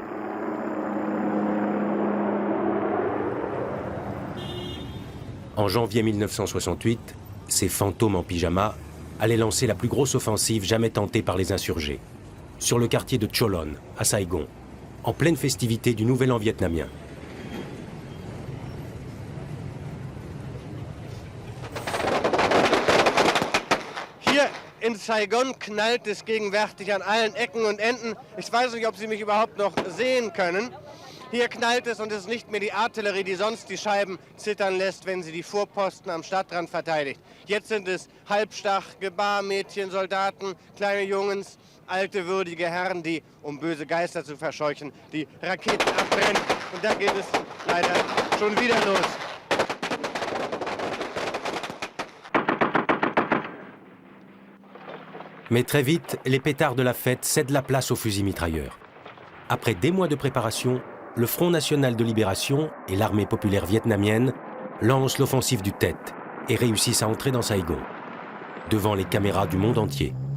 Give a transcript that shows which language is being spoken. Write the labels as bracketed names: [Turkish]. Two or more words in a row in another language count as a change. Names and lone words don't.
[French] En janvier 1968, ces fantômes en pyjama allaient lancer la plus grosse offensive jamais tentée par les insurgés, sur le quartier de Cholon, à Saigon, en pleine festivité du Nouvel An vietnamien. [German] Hier in Saigon knallt es gegenwärtig an allen Ecken und Enden. Ich weiß nicht, ob Sie mich überhaupt noch sehen können. Hier knallt es und es ist nicht mehr die Artillerie, die sonst die Scheiben zittern lässt, wenn sie die Vorposten am Stadtrand verteidigt. Jetzt sind es halbstach, Gebarmädchen, Soldaten, kleine Jungens, alte, würdige Herren, die, um böse Geister zu verscheuchen, die Raketen abbrennen. Und da geht es leider schon wieder los. [French] Mais très vite, les pétards de la fête cèdent la place aux fusils mitrailleurs. Après des mois de préparation, le Front national de libération et l'armée populaire vietnamienne lancent l'offensive du Tet et réussissent à entrer dans Saigon, devant les caméras du monde entier.